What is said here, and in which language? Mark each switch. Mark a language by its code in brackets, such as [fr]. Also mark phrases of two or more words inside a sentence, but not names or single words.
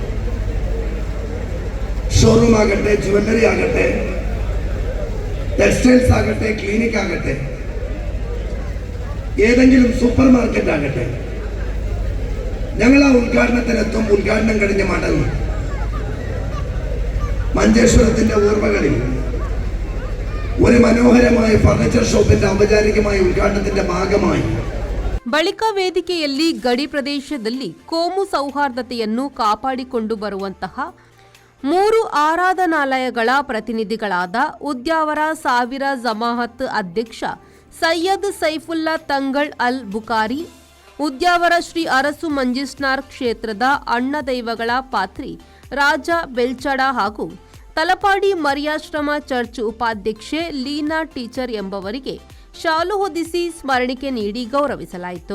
[ml] ഷോറൂം ആകട്ടെ, ജുവല്ലറി ആകട്ടെ, ടെക്സ്റ്റൈൽസ് ആകട്ടെ, ക്ലിനിക് ആകട്ടെ, ഏതെങ്കിലും [en] super market [ml] ആകട്ടെ, ഞങ്ങൾ ആ ഉദ്ഘാടനത്തിനെത്തും. ഉദ്ഘാടനം കഴിഞ്ഞ് മടങ്ങും. മഞ്ചേശ്വരത്തിന്റെ ഓർമ്മകളിൽ ഒരു മനോഹരമായ ഫർണിച്ചർ ഷോപ്പിന്റെ ഔപചാരികമായ ഉദ്ഘാടനത്തിന്റെ ഭാഗമായി [kn] ಬಳಿಕ ವೇದಿಕೆಯಲ್ಲಿ ಗಡಿ ಪ್ರದೇಶದಲ್ಲಿ ಕೋಮು ಸೌಹಾರ್ದತೆಯನ್ನು ಕಾಪಾಡಿಕೊಂಡು ಬರುವಂತಹ 3 ಆರಾಧನಾಲಯಗಳ ಪ್ರತಿನಿಧಿಗಳಾದ ಉದ್ಯಾವರ ಸಾವಿರ ಜಮಾಅತ್ ಅಧ್ಯಕ್ಷ ಸೈಯದ್ ಸೈಫುಲ್ಲಾ ತಂಗಳ್ ಅಲ್ ಬುಕಾರಿ, ಉದ್ಯಾವರ ಶ್ರೀ ಅರಸು ಮಂಜಿಸ್ನಾರ್ ಕ್ಷೇತ್ರದ ಅಣ್ಣ ದೈವಗಳ ಪಾತ್ರಿ ರಾಜ ಬೆಲ್ಚಡ ಹಾಗೂ ತಲಪಾಡಿ ಮರಿಯಾಶ್ರಮ ಚರ್ಚ್ ಉಪಾಧ್ಯಕ್ಷೆ ಲೀನಾ ಟೀಚರ್ ಎಂಬವರಿಗೆ ಶಾಲು ಹೊದಿಸಿ ಸ್ಮರಣಿಕೆ ನೀಡಿ ಗೌರವಿಸಲಾಯಿತು.